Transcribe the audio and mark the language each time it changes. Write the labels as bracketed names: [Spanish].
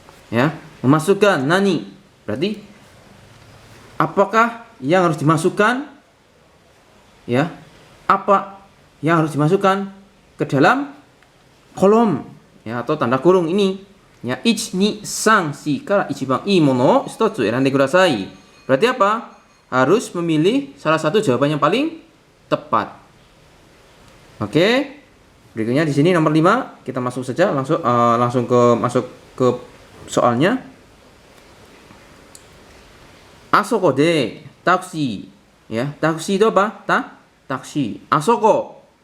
[Indonesian] Ya, memasukkan nani. Berarti apakah yang harus dimasukkan? Ya, apa yang harus dimasukkan ke dalam kolom ya atau tanda kurung ini? [Japanese] Ya, 1 2 3 4 から一番いいものを1つ選んでください. [Indonesian] Berarti apa? Harus memilih salah satu jawaban yang paling tepat. Oke. Berikutnya di sini nomor 5, kita masuk saja langsung ke soalnya. [Japanese] Asoko de taksi. [Indonesian] Ya, taksi itu apa? Taksi. Asoko.